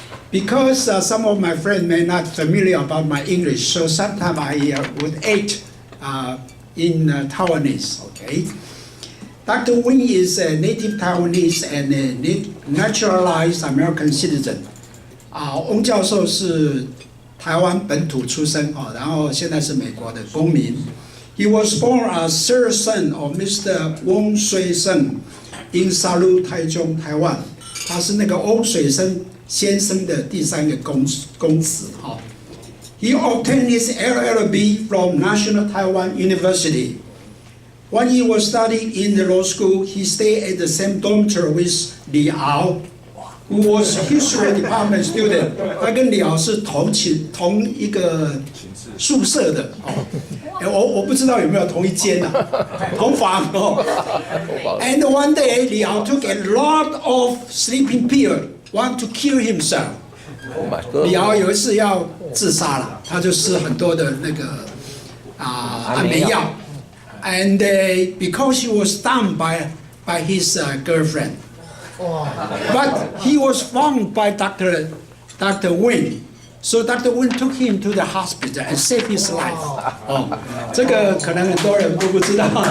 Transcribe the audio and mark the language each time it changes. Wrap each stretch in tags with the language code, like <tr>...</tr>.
<en>Because some of my friends may not familiar about my English, so sometimes I would aid in Taiwanese. Okay. Dr. Wing is a native Taiwanese and a naturalized American citizen.</en> <zh>翁教授是台湾本土出生然后现在是美国的公民。</zh> <en>He was born as third son of Mr. Wong Sui Seng in Salu, Taichung, Taiwan.</en> <zh>他是那个翁水生先生的第三个公子</zh> <en>He obtained his LLB from National Taiwan University. When he was studying in the law school, he stayed at the same dormitory with Li Ao, who was history department student.</en> <zh>他跟李敖是同一个宿舍的我不知道有没有同一间同房</zh> <en>And one day, Li Ao took a lot of sleeping pill, want to kill himself.</en> <zh>李敖有一次要自杀了，他就吃很多的那个安眠药。</zh> <en>And because he was stung by his girlfriend, but he was found by Dr. Wing, so Dr. Wing took him to the hospital and saved his life.</en> <zh>这个可能很多人都不知道。</zh>